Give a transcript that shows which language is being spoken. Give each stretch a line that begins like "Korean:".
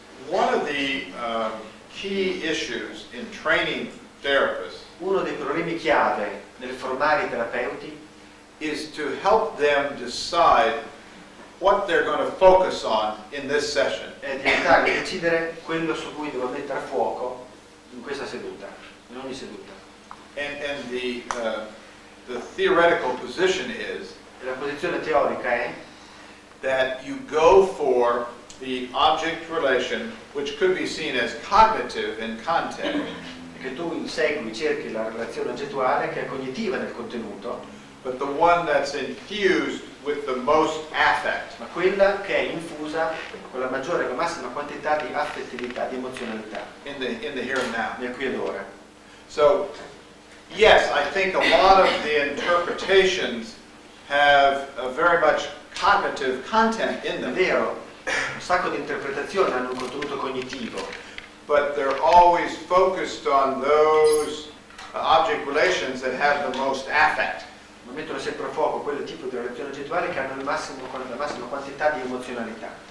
English: One of the key issues in training therapists
Italian: Uno dei problemi chiave nel formare i terapeuti
English: is to help them decide what they're going to focus on in this session.
Italian: è diventare di decidere quello su cui devo mettere a fuoco in questa seduta, in ogni seduta.
English: And the theoretical position is
Italian: E la posizione teorica è
English: that you go for the object relation, which could be seen as cognitive in content,
Italian: che tu insegui, cerchi la relazione oggettuale che è cognitiva nel contenuto,
English: but the one that's infused with the most affect.
Italian: ma quella che è infusa con la maggiore, con la massima quantità di affettività, di emozionalità,
English: In the here and now.
Italian: nel qui ed ora.
English: So, yes, I think a lot of the interpretations have a very much cognitive content in
Italian: È
English: them,
Italian: vero, un sacco di interpretazioni hanno un contenuto cognitivo,
English: but they're always focused on those object relations that have the most affect.
Italian: ma mettono sempre a fuoco quel tipo di relazioni oggettuali che hanno la massima quantità di emozionalità.